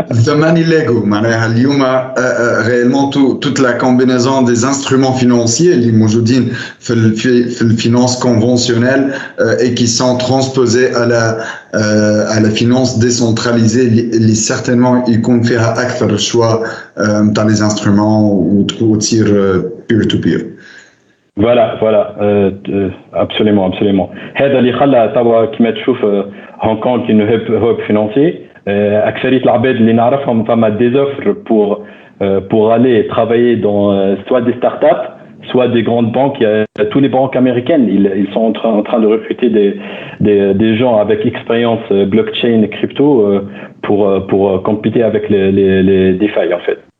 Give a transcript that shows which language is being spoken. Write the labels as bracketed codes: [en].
[ar] زماني ليغو معناها اليوم [fr] réellement toute la combinaison des instruments financiers [ar] اللي موجودين في الفينانس [fr] conventionnelle et qui sont transposés à la finance décentralisée اللي certainement [ar] يكون فيها أكثر الشوى نتاع [fr] les instruments وتصير [en] peer to peer. [fr] Voilà, absolument. [ar] هذا اللي خلى توا كما تشوف هونغ كونغ كي هوب فينانسي. أكثرية العباد اللي نعرفهم فما [fr] des offres pour aller travailler dans soit des startups, soit des grandes banques. Tous les banques américaines, ils sont en train de recruter des gens avec expérience blockchain et crypto pour compéter avec les DeFi en fait.